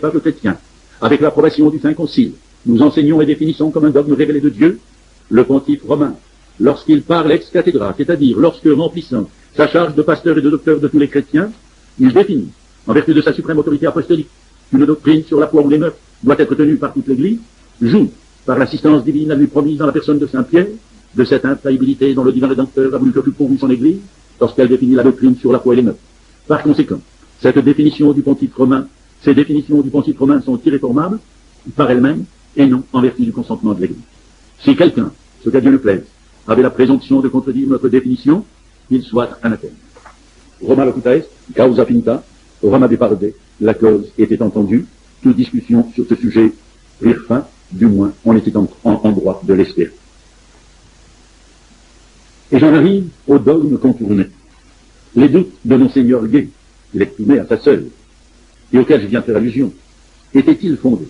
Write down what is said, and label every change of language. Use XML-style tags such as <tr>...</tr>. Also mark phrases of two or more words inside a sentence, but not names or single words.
<fr>peuples chrétiens, avec l'approbation du Saint Concile, nous enseignons et définissons comme un dogme révélé de Dieu le pontife romain, lorsqu'il parle</fr> <la>ex cathedra,</la> <fr>c'est-à-dire lorsque, remplissant sa charge de pasteur et de docteur de tous les chrétiens, il définit, en vertu de sa suprême autorité apostolique, qu'une doctrine sur la foi ou les mœurs doit être tenue par toute l'Église, joue, par l'assistance divine à lui promise dans la personne de Saint Pierre, de cette infaillibilité dont le divin Rédempteur a voulu que fût pourvu son Église, lorsqu'elle définit la doctrine sur la foi et les mœurs. Par conséquent, cette définition du pontife romain, ces définitions du pontife romain sont irréformables par elles-mêmes et non en vertu du consentement de l'Église. Si quelqu'un, ce qu'à Dieu ne plaise, avait la présomption de contredire notre définition, qu'il soit anathème.</fr> <la>Roma locuta est, causa finita, Roma deparde,</la> <fr>la cause était entendue, toute discussion sur ce sujet prirent fin, du moins on était en droit de l'espérer. Et j'en arrive au dogme contourné. Les doutes de Monseigneur Gay, qu'il exprimait à sa sœur, et auxquels je viens de faire allusion, étaient-ils fondés?</fr>